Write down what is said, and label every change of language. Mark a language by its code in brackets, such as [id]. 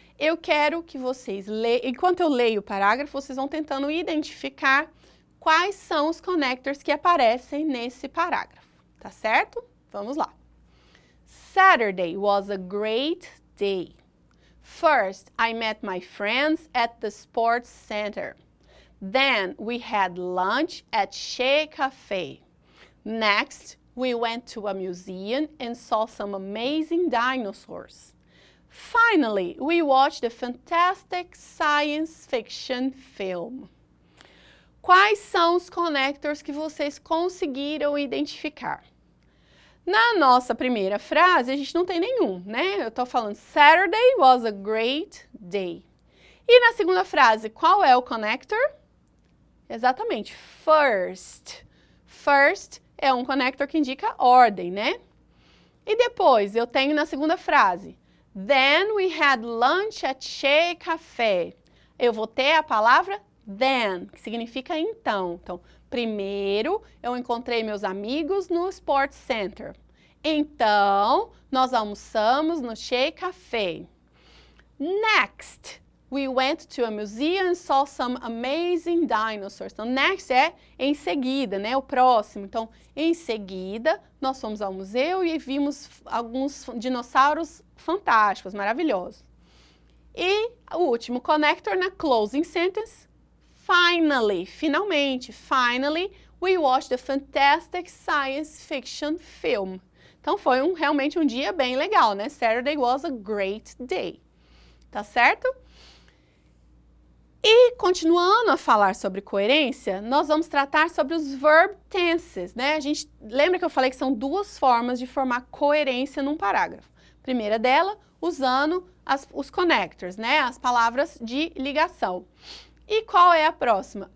[pt] Eu quero que vocês leiam, enquanto eu leio o parágrafo, vocês vão tentando identificar quais são os connectors que aparecem nesse parágrafo, tá certo? Vamos lá. [en] Saturday was a great day. First, I met my friends at the sports center. Then, we had lunch at Chez Café. Next, we went to a museum and saw some amazing dinosaurs. Finally, we watched a fantastic science fiction film. [pt] Quais são os connectors que vocês conseguiram identificar? Na nossa primeira frase, a gente não tem nenhum, né? Eu tô falando [en] Saturday was a great day. [pt] E na segunda frase, qual é o connector? Exatamente, first. First é um connector que indica ordem, né? E depois, eu tenho na segunda frase, [en] then we had lunch at Chez Café. [pt] Eu vou ter a palavra then, que significa então. Então, primeiro, eu encontrei meus amigos no Sports Center. Então, nós almoçamos no Chez Café. [en] Next, we went to a museum and saw some amazing dinosaurs. [pt] Então, next é em seguida, né? O próximo. Então, em seguida, nós fomos ao museu e vimos alguns dinossauros fantásticos, maravilhosos. E o último connector na closing sentence, finally, finalmente, [en] finally, we watched a fantastic science fiction film. [pt] Então, foi realmente um dia bem legal, né? [en] Saturday was a great day. [pt] Tá certo? E, continuando a falar sobre coerência, nós vamos tratar sobre os verb tenses, né? Lembra que eu falei que são duas formas de formar coerência num parágrafo. A primeira dela, usando os connectors, né? As palavras de ligação. E qual é a próxima?